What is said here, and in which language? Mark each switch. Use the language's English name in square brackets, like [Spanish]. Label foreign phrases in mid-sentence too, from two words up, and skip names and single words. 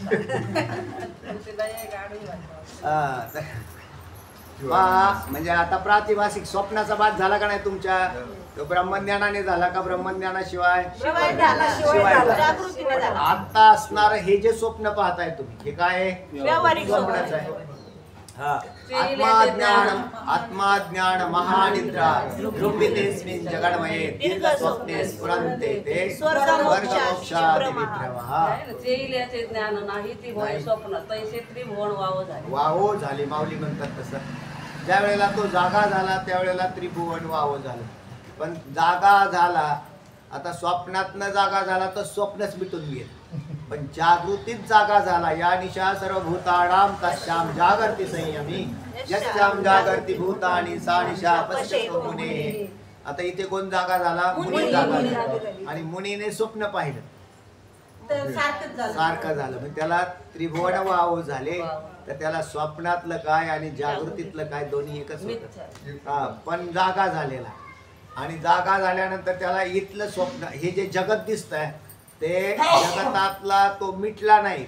[Marathi] म्हणजे आता प्रातिभासिक स्वप्नाचा बाध झाला का नाही तुमच्या? तो ब्रह्मज्ञानाने झाला का ब्रह्मज्ञानाशिवाय? आता असणार हे जे स्वप्न पाहताय तुम्ही हे काय? स्वप्नच आहे. [Sanskrit] आत्माज्ञान महानिद्रा रूपितेस्मिन् जगन्मये दीर्घ स्वप्ने स्फुरन्ते ते स्वर्गमोक्षादि विभ्रमः. [Marathi] याचे ज्ञान नाही ती होय स्वप्न तैसे त्रिभुवन वाव झाले. वाहो झाले. माऊली म्हणतात तसं ज्या वेळेला तो जागा झाला त्यावेळेला त्रिभुवन वाव झालं. पण जागा झाला, आता स्वप्नातनं जागा झाला तर स्वप्नच मिटून गेलं. पण जागृतीत जागा झाला. [Sanskrit] या निशा सर्व भूतानाम तस्याम जागर्ती संयमी यस्याम जागर्ती भूतानी सा निशा पश्यतो मुने. [Marathi] आता इथे कोण जागा झाला? मुनी जागा झाला. आणि मुनीने स्वप्न पाहिलं सारखं झालं. मग त्याला त्रिभुवन वाव झाले. तर त्याला स्वप्नातलं काय आणि जागृतीतलं काय दोन्ही एकच होतं. पण जागा झालेला आणि जागा झाल्यानंतर त्याला इथलं स्वप्न हे जे जगत दिसतंय ते जगतातला तो मिटला नाही.